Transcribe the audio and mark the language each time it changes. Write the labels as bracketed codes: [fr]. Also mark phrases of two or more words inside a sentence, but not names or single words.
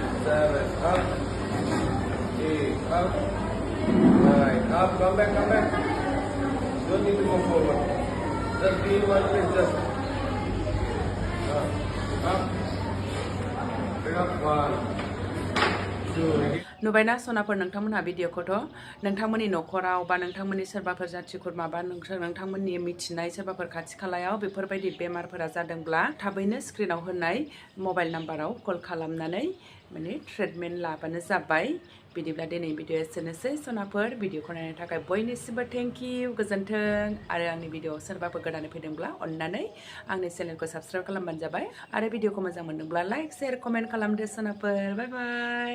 [en] 7, up, 8, up, 9, up, come back, don't need to go forward, just be in one place, just, up, bring up, 1, 2, [brx] नुबायना सनाफोर नोंथांमोनहा भिडिअखौथ' नोंथांमोननि न'खराव बा नोंथांमोननि सोरबाफोर जाथि खुरमा बा नोंथांमोननि मिथिनाय सोरबाफोर खाथि खालायाव बेफोरबायदि बेमारफोरा जादोंब्ला थाबैनो स्क्रिनाव होनाय मबाइल नाम्बाराव कल खालामनानै माने ट्रिटमेन्ट लाबानो जाबाय बिदिब्ला दिनै भिडिअ एसेनोसै सनाफोर भिडिअखौ नायनो थाखाय बयनिसिमबो [en] thank you [brx] गोजोन्थों आरो आंनि भिडिअ सोरबाफोर गोदानै फैदोंब्ला अननानै आंनि चेनेलखौ साबस्क्राइब खालामबानो जाबाय आरो भिडिअखौ मोजां मोनदोंब्ला [en] like share comment [brx] खालामदो सनाफोर [en] bye bye